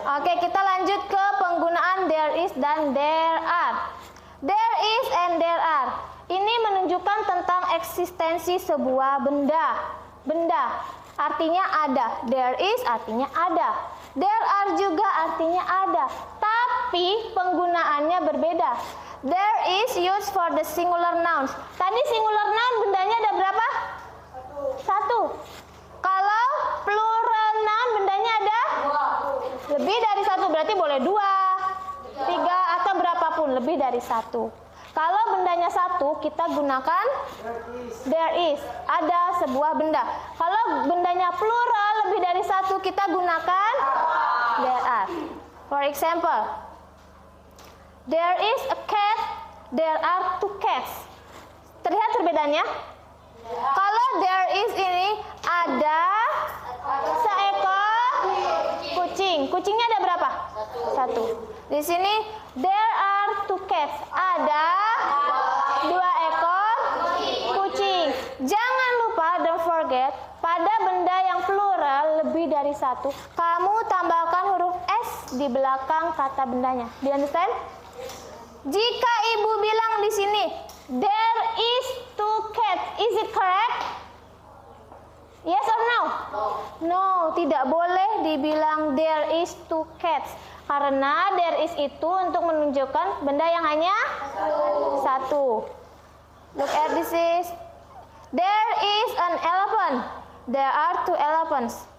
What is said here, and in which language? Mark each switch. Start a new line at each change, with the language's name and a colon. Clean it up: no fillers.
Indonesian: Oke, kita lanjut ke penggunaan there is dan there are.
English: There is and there are.
Indonesian: Ini menunjukkan tentang eksistensi sebuah benda. Benda artinya ada. There is artinya ada. There are juga artinya ada. Tapi penggunaannya berbeda.
English: There is used for the singular nouns.
Indonesian: Tadi singular noun bendanya ada berapa? Satu. Kalau plural noun bendanya ada? Lebih dari satu, berarti boleh 2, 3 atau berapapun lebih dari 1. Kalau bendanya 1 kita gunakan there is, ada sebuah benda. Kalau bendanya plural lebih dari 1 kita gunakan there are.
English: For example, there is a cat, there are 2 cats.
Indonesian: Terlihat perbedaannya? Kalau there is ini ada seekor kucing. Kucingnya ada berapa? 1. Di sini
English: there are 2 cats.
Indonesian: Ada 2 ekor kucing. Jangan lupa,
English: don't forget,
Indonesian: pada benda yang plural lebih dari 1, kamu tambahkan huruf S di belakang kata bendanya.
English: Do you understand?
Indonesian: Jika ibu bilang di sini
English: there is 2 cats, is it correct? Yes or no? No,
Indonesian: tidak boleh dibilang
English: there is 2 cats.
Indonesian: Karena there is itu untuk menunjukkan benda yang hanya 1.
English: Look at this is. There is an elephant. There are 2 elephants.